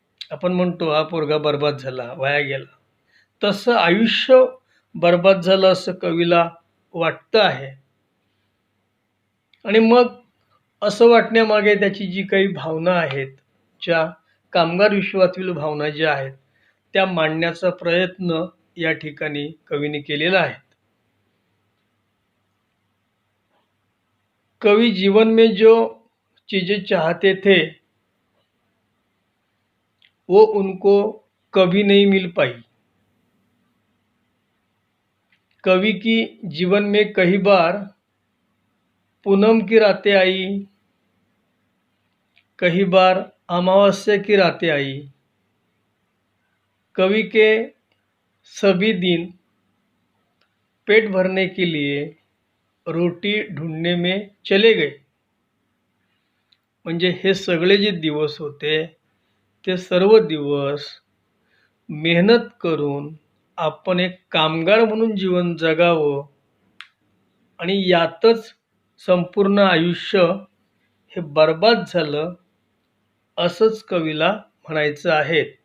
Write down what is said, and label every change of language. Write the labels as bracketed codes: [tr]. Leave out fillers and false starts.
[mr] आपण म्हणतो हा पोरगा बर्बाद झाला, वाया गेला. तसं आयुष्य बर्बाद झालं असं कवीला वाटतं आहे. आणि मग असं वाटण्यामागे त्याची जी काही भावना आहेत, ज्या कामगार विश्वातील भावना ज्या आहेत, त्या मांडण्याचा प्रयत्न या ठिकाणी कवीने केलेला आहे. [hi] कवि जीवन में जो चीजें चाहते थे वो उनको कभी नहीं मिल पाई. कवि की जीवन में कई बार पूनम की रातें आई, कई बार अमावस्या की रातें आई. कवि के सभी दिन पेट भरने के लिए रोटी ढूंढने में चले गए. [mr] म्हणजे हे सगळे जे दिवस होते ते सर्व दिवस मेहनत करून आपण एक कामगार म्हणून जीवन जगावं आणि यातच संपूर्ण आयुष्य हे बर्बाद झालं असंच कवीला म्हणायचं आहे.